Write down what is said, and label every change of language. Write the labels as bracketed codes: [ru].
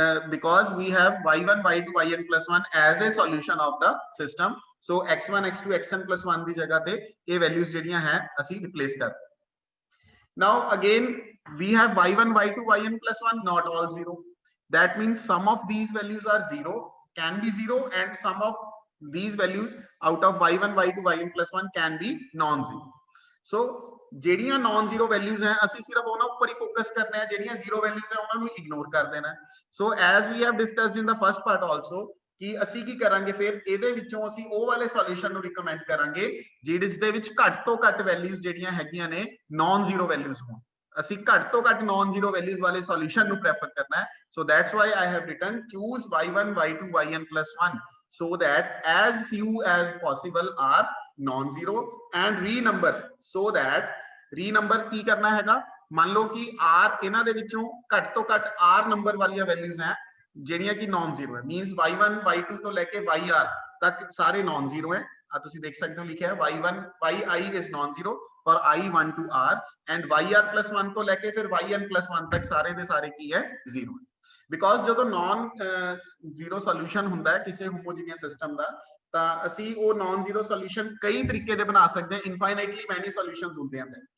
[en] Because we have y1 y2 yn+1 as a solution of the system. [pa] So x1 x2 xn+1 ਦੀ ਜਗ੍ਹਾ ਤੇ ਇਹ values ਜਿਹੜੀਆਂ ਹੈ ਅਸੀਂ replace ਕਰ. [en] Now again we have y1 y2 yn+1 not all zero. That means some of these values are zero, can be zero, and some of these values out of y1 y2 yn+1 can be non-zero. [pa] So ਜਿਹੜੀਆਂ non-zero values ਹੈ ਅਸੀਂ ਸਿਰਫ ਉਹਨਾਂ ਉੱਪਰ ਹੀ focus ਕਰਨਾ ਹੈ, ਜਿਹੜੀਆਂ zero values ਹੈ ਉਹਨਾਂ ਨੂੰ ਇਗਨੋਰ ਕਰ ਦੇਣਾ. [en] So as we have discussed in the first part also [pa] ਕਿ ਅਸੀਂ ਕੀ ਕਰਾਂਗੇ ਫਿਰ ਇਹਦੇ ਵਿੱਚੋਂ ਅਸੀਂ ਉਹ ਵਾਲੇ ਸੋਲੂਸ਼ਨ ਨੂੰ ਰਿਕਮੈਂਡ ਕਰਾਂਗੇ ਜਿਸ ਦੇ ਵਿੱਚ ਘੱਟ ਤੋਂ ਘੱਟ ਵੈਲਿਊਜ਼ ਜਿਹੜੀਆਂ ਹੈਗੀਆਂ ਨੇ non-zero values ਹੋਣ. ਅਸੀਂ ਘੱਟ ਤੋਂ ਘੱਟ non-zero values ਵਾਲੇ ਸੋਲੂਸ਼ਨ ਨੂੰ ਪ੍ਰੈਫਰ ਕਰਨਾ ਹੈ. [en] So that's why I have written choose y1 y2 yn+1 so that as few as possible are non-zero and renumber so that renumber [pa] ਕੀ ਕਰਨਾ ਹੈਗਾ, ਮੰਨ ਲਓ ਕਿ r ਇਹਨਾਂ ਦੇ ਵਿੱਚੋਂ ਘੱਟ ਤੋਂ ਘੱਟ r ਨੰਬਰ ਵਾਲੀਆਂ ਵੈਲਿਊਜ਼ ਹੈ ਜਿਹੜੀਆਂ ਕਿ non-zero ਹੈ. means y1 y2 ਤੋਂ ਲੈ ਕੇ yr ਤੱਕ ਸਾਰੇ non-zero ਹੈ. ਆ ਤੁਸੀਂ ਦੇਖ ਸਕਦੇ ਹੋ ਲਿਖਿਆ ਹੈ y1 yi is non-zero for i1 to r and yr+1 ਤੋਂ ਲੈ ਕੇ ਫਿਰ yn+1 ਤੱਕ ਸਾਰੇ ਦੇ ਸਾਰੇ ਕੀ ਹੈ, zero ਹੈ. because ਜਦੋਂ non zero solution ਹੁੰਦਾ ਹੈ ਕਿਸੇ homogeneous system ਦਾ ਤਾਂ ਅਸੀਂ ਉਹ non zero solution ਕਈ ਤਰੀਕੇ ਦੇ ਬਣਾ ਸਕਦੇ ਹਾਂ, [en] infinitely many solutions [pa] ਹੁੰਦੇ ਹਨ.